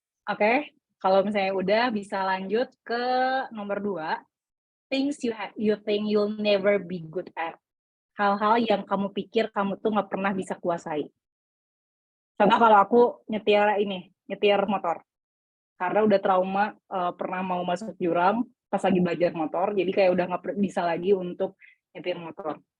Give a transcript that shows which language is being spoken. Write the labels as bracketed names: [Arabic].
[Indonesian] Oke, kalau misalnya udah, bisa lanjut ke nomor 2. [English] Things you think you'll never be good at. [Indonesian] Hal-hal yang kamu pikir kamu tuh nggak pernah bisa kuasai. Contoh kalau aku nyetir motor. Karena udah trauma pernah mau masuk jurang pas lagi belajar motor, jadi kayak udah nggak bisa lagi untuk nyetir motor.